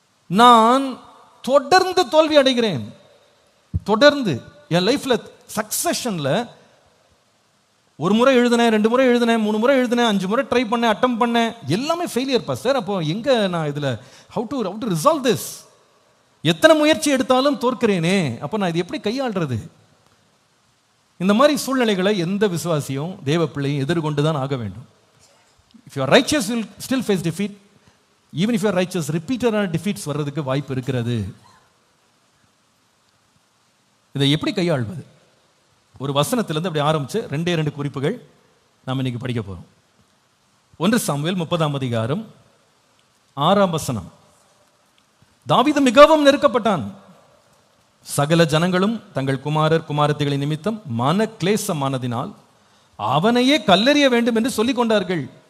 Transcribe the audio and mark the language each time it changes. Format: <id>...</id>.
<ta>நான் தொடர்ந்து தோல்வி அடைகிறேன். தொடர்ந்து என் லைஃப்ல சக்சஷன்ல ஒரு முறை எழுதினேன், 2 முறை எழுதினேன், 3 முறை எழுதினேன், 5 முறை ட்ரை பண்ணேன், அட்டம் பண்ணேன், எல்லாமே ஃபெயிலியர் பாஸ்டர். அப்போ எங்க நான் இதுல</ta> <en>how to resolve this?</en> <ta>எத்தனை முயற்சி எடுத்தாலும் தோற்கிறேனே, அப்போ நான் இது எப்படி கையாள்றது? இந்த மாதிரி சூழ்நிலைகளை எந்த விசுவாசியும் தேவ பிள்ளையும் எதிர்கொண்டு தான் ஆக வேண்டும்.</ta> <en>If you are righteous, you will still face defeat. Even if you are righteous, repeated defeats</en> <ta>வர்றதுக்கு வாய்ப்பு இருக்கிறது. இதை எப்படி கையாள்வது? ஒரு வசனத்திலிருந்து அப்படி ஆரம்பிச்சு 2 குறிப்புகள் நாம் இன்னைக்கு படிக்க போறோம். 1 சாமுவேல் 30ஆம் அதிகாரம் 6ஆம் வசனம். தாவீது மிகவும் நெருக்கப்பட்டான். சகல ஜனங்களும் தங்கள் குமாரர் குமாரத்திகளின் நிமித்தம் மன கிளேசமானதினால் அவனையே கல்லெறிய வேண்டும் என்று சொல்லிக் கொண்டார்கள்.</ta>